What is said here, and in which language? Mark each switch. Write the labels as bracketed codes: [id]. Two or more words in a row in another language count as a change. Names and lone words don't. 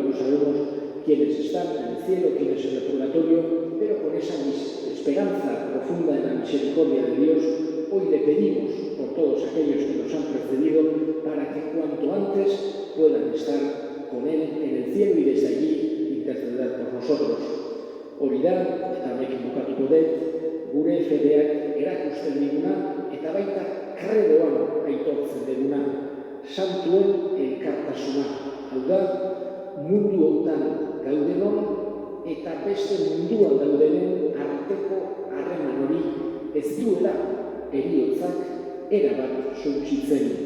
[es] No sabemos quiénes están en el cielo, quiénes en el purgatorio, pero con esa esperanza profunda en la misericordia de Dios, hoy le pedimos por todos aquellos que nos han precedido para que cuanto antes puedan estar con Él en el cielo y desde allí interceder por nosotros. [eu] Horidan, eta mekibukatuko dut, gure fedeak erakusten diguna eta baita kredoan aitortzen duguna. Santuen elkartasuna, hau da, mundu hontan gaudenon eta beste munduan daudenen arteko harreman hori ez duela heriotzak erabat suntsitzen.